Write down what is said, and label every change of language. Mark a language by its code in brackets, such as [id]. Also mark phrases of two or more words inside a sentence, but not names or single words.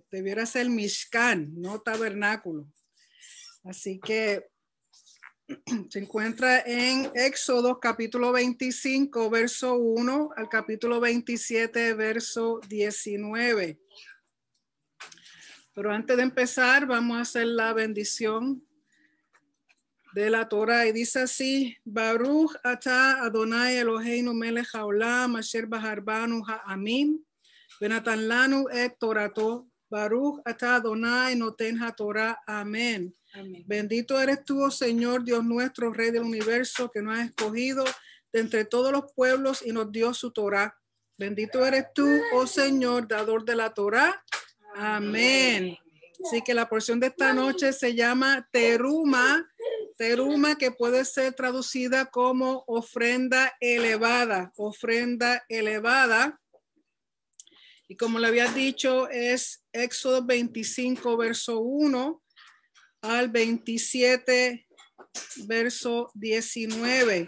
[es] Debiera ser Mishkan, no tabernáculo. Así que se encuentra en Éxodo capítulo 25, verso 1 al capítulo 27, verso 19. Pero antes de empezar, vamos a hacer la bendición de la Torah. Y dice así: [he] ברוך אתה אדני אלהינו מלך העולם אשר בחר בנו העמים ונתן לנו את תורתו. ברוך אתה אדני נותן התורה. [es] Amén. Amén. Bendito eres tú, oh Señor, Dios nuestro, Rey del universo, que nos has escogido de entre todos los pueblos y nos dio su Torah. Bendito eres tú, oh Señor, dador de la Torah. Amén. Así que la porción de esta noche se llama teruma, que puede ser traducida como ofrenda elevada, Y como le había dicho, es Éxodo 25, verso 1 al 27, verso 19.